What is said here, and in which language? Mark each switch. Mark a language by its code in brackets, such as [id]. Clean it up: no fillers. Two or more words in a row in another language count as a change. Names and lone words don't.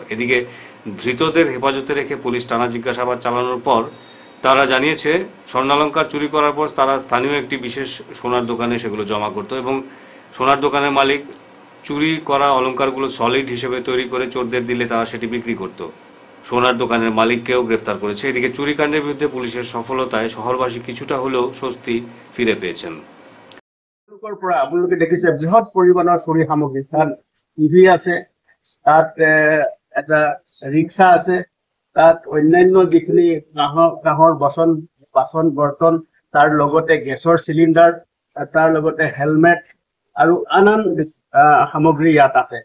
[bn] এদিকে ধৃতদের হেফাজতে রেখে পুলিশ টানা জিজ্ঞাসাবাদ চালানোর পর তারা জানিয়েছে, স্বর্ণালঙ্কার চুরি করার পর তারা স্থানীয় একটি বিশেষ সোনার দোকানে সেগুলো জমা করত এবং সোনার দোকানের মালিক চুরি করা অলঙ্কারগুলো সলিড হিসেবে তৈরি করে চোরদের দিলে তারা সেটি বিক্রি করত। সোনার দোকানের মালিককেও গ্রেফতার করেছে। এদিকে চুরিকাণ্ডের বিরুদ্ধে পুলিশের সফলতায় শহরবাসী কিছুটা হলেও স্বস্তি ফিরে পেয়েছেন। [as] আপোনালোকে দেখিছে বৃহৎ পৰিমাণৰ চুৰি সামগ্ৰী, তাত টিভি আছে, তাত এটা ৰিক্সা আছে, তাত অন্যান্য যিখিনি কাঁহৰ বাচন বৰ্তন, তাৰ লগতে গেছৰ চিলিণ্ডাৰ, তাৰ লগতে হেলমেট আৰু আন সামগ্ৰী ইয়াত আছে।